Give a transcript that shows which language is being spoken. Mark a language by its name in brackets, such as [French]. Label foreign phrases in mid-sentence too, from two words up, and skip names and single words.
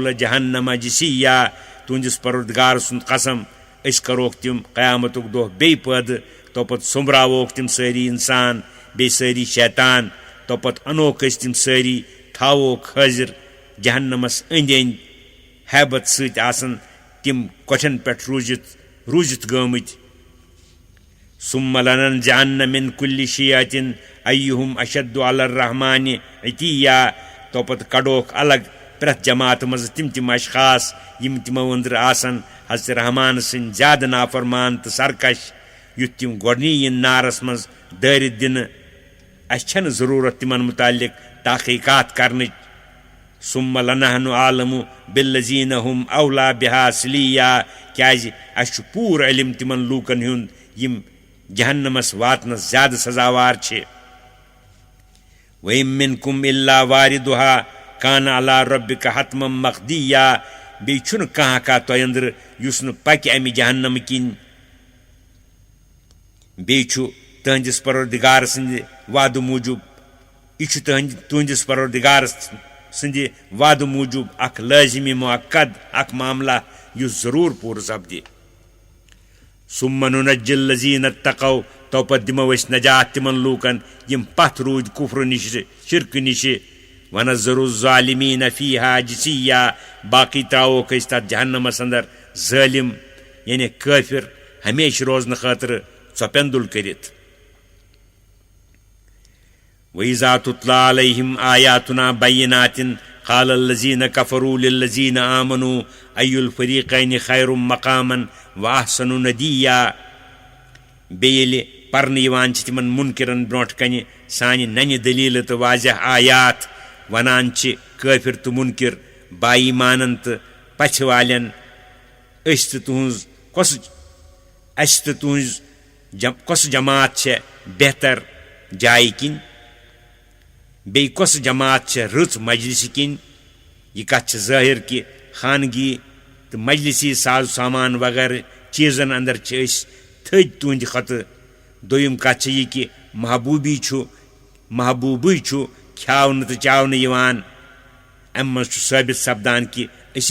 [Arabic] جَهَنَّمَ جِثِيًّا [Kashmiri] تُہنٛدِس پروردگار سُنٛد قسم أسۍ کَروکھ تِم قیامتُک دۄہ بیٚیہِ پٲدٕ توپتہٕ سوٚمبراووکھ تِم سٲری اِنسان بیٚیہِ سٲری شیطان توپتہٕ اَنوکھ أسۍ تِم سٲری تھاووکھ حٲضِر جہنمس أنٛدۍ أنٛدۍ ہیبت سۭتۍ آسان تِم کۄٹھٮ۪ن پٮ۪ٹھ روٗزِتھ گٲمٕتۍ [Arabic] ثُمَّ لَنَنزِعَنَّ مِنْ كُلِّ شِيَعَةٍ أَيُّهُمْ أَشَدُّ عَلَى الرَّحْمَنِ عِتِيًّا [Kashmiri] توپتہٕ کڑوکھ الگ پرٛٮ۪تھ جماعتہِ منٛز تِم اشخاص یِم تِمو أنٛدرٕ آسان حضرت رحمان سٕنٛدۍ زیادٕ نافرمان تہٕ سرکش یُتھ تِم گۄڈنی یِن نارس منٛز دٲرِتھ دِنہٕ اَسہِ چھنہٕ ضروٗرت تِمن مُتعلق تحقیٖقات کرنٕچ [Arabic] ثُمَّ لَنَحْنُ أَعْلَمُ بِالَّذِينَ هُمْ أَوْلَىٰ بِهَا صِلِيًّا [Kashmiri] کیٛازِ اَسہِ چھُ پوٗرٕ علم تِمن لوٗکن ہُنٛد یِم جہنمس واتنس زیادٕ سزاوار چھِ [Arabic] وَإِن مِّنكُمْ إِلَّا وَارِدُهَا كَانَ عَلَىٰ رَبِّكَ حَتْمًا مَقْضِيًّا [Kashmiri] بیٚیہِ چھُنہٕ کانٛہہ تۄہہِ أنٛدرٕ یُس نہٕ پَکہِ اَمہِ جہنمہٕ کِنۍ بیٚیہِ چھُ تُہنٛدِس پروردگار سٕنٛدِ وعدٕ موٗجوٗب یہِ چھُ تُہنٛدِس پروردگار سٕنٛدِ وعدٕ موٗجوٗب اکھ لٲزمی مُعقد اکھ معاملہ یُس ضروٗر پوٗرٕ سپدِ [Arabic] ثُمَّ نُنَجِّي الَّذِينَ اتَّقَوْا [Kashmiri] توپتہٕ دِمو أسۍ نجات تِمن لوٗکن یِم پتھ روٗدۍ کُفرٕ نِشہِ شِرکہٕ نِشہِ [Arabic] وَنَذَرُ الظَّالِمِينَ فِيهَا جِثِيًّا [Kashmiri] باقٕے ترٛاووکھ أسۍ تتھ جہنمس اندر ظٲلِم یعنی کٲفِر ہمیشہٕ روزنہٕ خٲطرٕ ژۄپیندُل کٔرِتھ [Arabic] وَإِذَا تُتْلَىٰ عَلَيْهِمْ آيَاتُنَا بَيِّنَاتٍ قَالَ الَّذِينَ كَفَرُوا لِلَّذِينَ آمَنُوا أَيُّ الْفَرِيقَيْنِ خَيْرٌ مَقَامًا وَأَحْسَنُ نَدِيًّا [Kashmiri] بیٚیہِ ییٚلہِ پرنہٕ یِوان چھِ تِمن مُنکِرن برونٛٹھ کنہِ سانہِ ننہِ دٔلیٖلہٕ تہٕ واضح آیات ونان چھِ کٲفِر تہٕ مُنکِر بایٖمانن تہٕ پژھِ والٮ۪ن أسۍ تہٕ تُہنٛز کۄس جماعت چھےٚ بہتر جایہِ کِنۍ بیٚیہِ کۄس جماعت چھےٚ رٕژ مجلسہِ کِنۍ یہِ کتھ چھِ ظٲہِر کہِ خانگی تہٕ مجلسی ساز سامان وغیرہ چیٖزن اندر چھِ أسۍ تھٔدۍ تُہنٛدِ کھۄتہٕ دوٚیِم کتھ چھِ یہِ کہِ محبوٗبٕے چھُ کھیاونہٕ تہٕ چاونہٕ یِوان امہِ منٛز چھُ ثٲبت سپدان کہِ أسی